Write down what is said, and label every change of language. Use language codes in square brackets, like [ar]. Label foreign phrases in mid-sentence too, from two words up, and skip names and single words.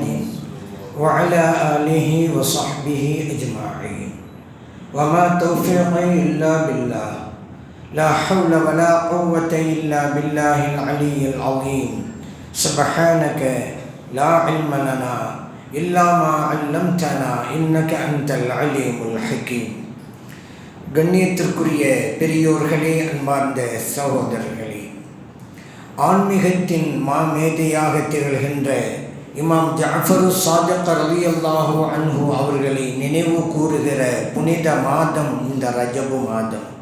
[ar] وعلى آله وصحبه أجمعين وما توفيقي إلا بالله لا حول ولا قوة إلا بالله العلي العظيم سبحانك لا علم لنا إلا ما علمتنا إنك أنت العليم الحكيم. [ta] கண்ணியத்திற்குரிய பெரியோர்களே, அன்பார்ந்த சகோதரர்களே, ஆன்மீகத்தின் மாமேதையாக திகழ்கின்ற இமாம் ஜஅஃபரு ஸாதிக் [ar] رضي الله عنه [ta] அவர்களை நினைவு கூறுகிற புனித மாதம் இந்த ரஜபு மாதம்.